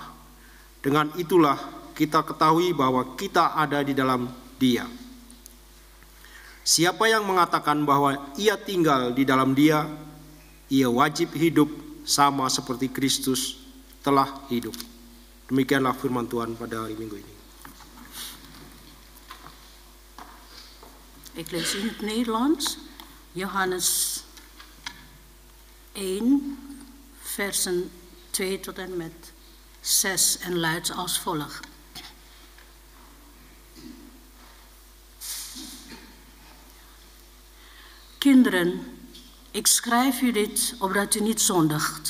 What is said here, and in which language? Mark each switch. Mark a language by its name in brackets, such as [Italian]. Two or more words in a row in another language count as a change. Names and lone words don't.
[Indonesian] Dengan itulah kita ketahui bahwa kita ada di dalam Dia. Siapa yang mengatakan bahwa ia tinggal di dalam Dia, ia wajib hidup sama seperti Kristus telah hidup. Demikianlah firman Tuhan pada hari Minggu ini. [Dutch] Ik lees in het Nederlands Johannes 1, versen 2 tot en met 6 en luidt als volgt. Kinderen, ik schrijf u dit opdat u niet zondigt.